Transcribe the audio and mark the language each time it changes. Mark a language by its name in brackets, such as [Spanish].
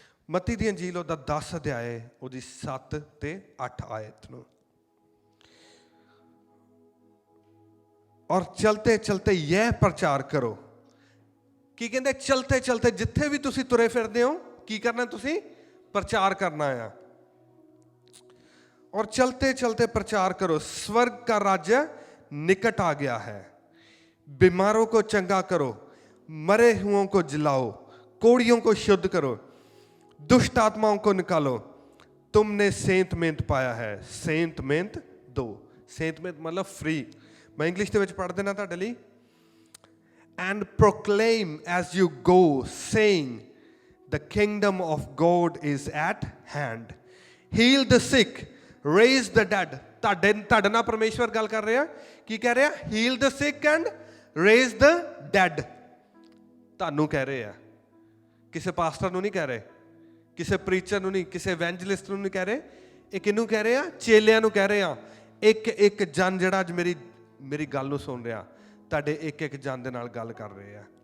[Punjabi] ਮੱਤੀ ਦੀ ਅੰਜੀਲ, ਉਹਦਾ 10 ਅਧਿਆਏ, ਉਹਦੀ 7 ਤੇ 8 ਆਇਤ ਨੂੰ। ਔਰ ਚਲਤੇ ਚਲਤੇ ਇਹ ਪ੍ਰਚਾਰ ਕਰੋ। ਕੀ ਕਹਿੰਦੇ? ਚਲਤੇ ਚਲਤੇ, ਜਿੱਥੇ ਵੀ ਤੁਸੀਂ ਤੁਰੇ ਫਿਰਦੇ ਹੋ, ਕੀ ਕਰਨਾ? ਤੁਸੀਂ ਪ੍ਰਚਾਰ ਕਰਨਾ ਆ। [Hindi] और चलते चलते प्रचार करो, स्वर्ग का राज्य निकट आ गया है। बीमारों को चंगा करो, मरे हुओं को जिलाओ, कोड़ियों को शुद्ध करो, दुष्ट आत्माओं को निकालो। तुमने सेंत मेंत पाया है। सेंत मेंत 2, सेंत मेंत मतलब फ्री। [Punjabi] मैं इंग्लिश ਦੇ ਵਿੱਚ ਪੜ੍ਹ ਦੇਣਾ ਤੁਹਾਡੇ ਲਈ। [English] And proclaim as you go, saying, the kingdom of God is at hand. Heal the sick, raise the dead. [Punjabi] ਤੁਹਾਡੇ ਨਾਲ ਪਰਮੇਸ਼ਵਰ ਗੱਲ ਕਰ ਰਿਹਾ। ਕੀ ਕਹਿ ਰਿਹਾ? [English] Heal the sick and raise the dead. [Punjabi] ਤੁਹਾਨੂੰ ਕਹਿ ਰਹੇ ਆ, ਕਿਸੇ ਪਾਸਟਰ ਨੂੰ ਨਹੀਂ ਕਹਿ ਰਹੇ, ਕਿਸੇ ਪ੍ਰੀਚਰ ਨੂੰ ਨਹੀਂ, ਕਿਸੇ ਇਵੈਂਜਲਿਸਟ ਨੂੰ ਨਹੀਂ ਕਹਿ ਰਹੇ। ਇਹ ਕਿਹਨੂੰ ਕਹਿ ਰਹੇ ਆ? ਚੇਲਿਆਂ ਨੂੰ ਕਹਿ ਰਹੇ ਆ। ਇੱਕ ਇੱਕ ਜਨ ਜਿਹੜਾ ਅੱਜ ਮੇਰੀ ਗੱਲ ਨੂੰ ਸੁਣ ਰਿਹਾ, ਤੁਹਾਡੇ ਇੱਕ ਇੱਕ ਜਨ ਦੇ ਨਾਲ ਗੱਲ ਕਰ ਰਹੇ ਆ।